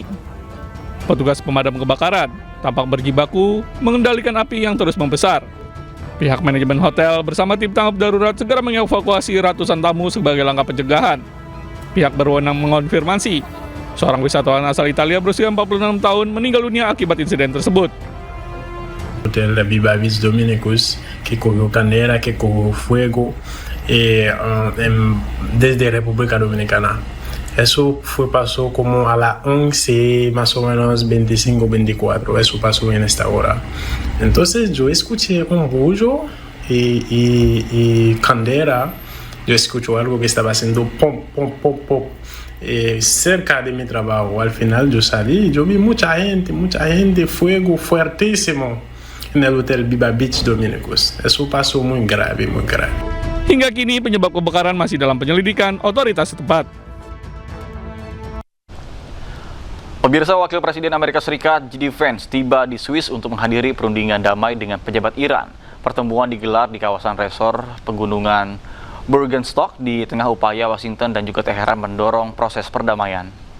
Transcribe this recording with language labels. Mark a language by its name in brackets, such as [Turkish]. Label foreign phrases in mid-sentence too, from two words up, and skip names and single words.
[Indonesian] Petugas pemadam kebakaran tampak berjibaku mengendalikan api yang terus membesar. Pihak manajemen hotel bersama tim tanggap darurat segera mengevakuasi ratusan tamu sebagai langkah pencegahan. Pihak berwenang mengonfirmasi seorang wisatawan asal Italia berusia 46 tahun meninggal dunia akibat insiden tersebut. [Spanish] Hotel Viva Beach Dominicus, que cogió candela, que cogió fuego desde República Dominicana. Eso pasó como a las 11, más o menos 25-24, eso pasó en esta hora. Entonces yo escuché un bullo y candela, yo escucho algo que estaba haciendo pom, pom, pom, pom, cerca de mi trabajo. Al final yo salí y yo vi mucha gente, fuego fuertísimo en el Hotel Viva Beach Dominicus. Eso pasó muy grave, muy grave. [Indonesian] Hingga kini penyebab kebakaran masih dalam penyelidikan otoritas setempat. Pemirsa, Wakil Presiden Amerika Serikat J.D. Vance tiba di Swiss untuk menghadiri perundingan damai dengan pejabat Iran. Pertemuan digelar di kawasan resor pegunungan Burgenstock di tengah upaya Washington dan juga Teheran mendorong proses perdamaian.